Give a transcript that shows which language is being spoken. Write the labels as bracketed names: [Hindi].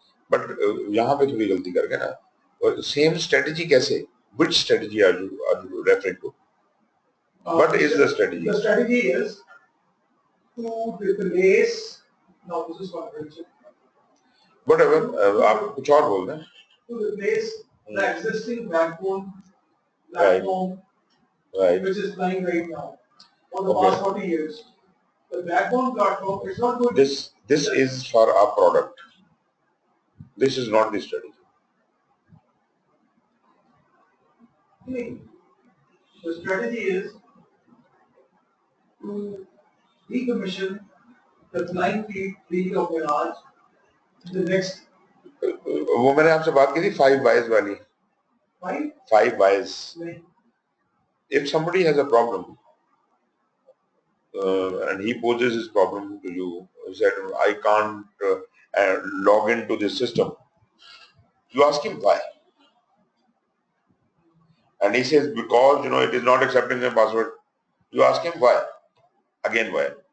[Hindi] But यहाँ पे थोड़ी गलती कर गए ना. [English] Same strategy कैसे? Which strategy are you referring to? What is the strategy? The strategy is to replace. Now this is confidential. [Hindi] Whatever. आप कुछ और बोल दें. [English] To replace the existing backbone platform, which is flying right now for the past 40 years. The backbone platform is not going. This is for our product. This is not the strategy. The strategy is to decommission the flying fleet of Mirage in the next [Hindi] वो मैंने आपसे बात की थी 5 whys वाली. [English] 5 whys. If somebody has a problem and he poses his problem to you, he said, I can't log into this system. You ask him why. And he says, because, it is not accepting the password. You ask him why. Again, why?